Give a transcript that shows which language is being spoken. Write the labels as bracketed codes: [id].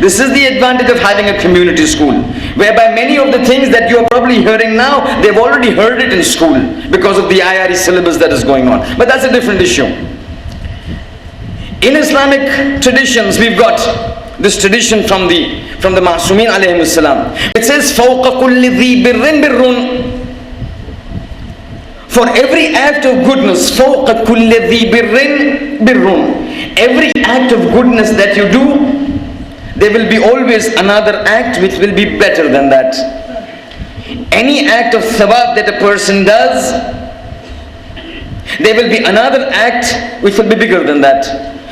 [en] This is the advantage of having a community school, whereby many of the things that you are probably hearing now, they've already heard it in school because of the IRE syllabus that is going on. But that's a different issue. In Islamic traditions, we've got this tradition from the Ma'sumin alayhimus salam. It says, [ar] فَوْقَ كُلِّ ذِي بِرٍّ بِرٌّ. [en] For every act of goodness, [ar] فَوْقَ كُلِّ ذِي بِرٍّ بِرٌّ. [en] Every act of goodness that you do, there will be always another act which will be better than that. Any act of thawab that a person does, there will be another act which will be bigger than that.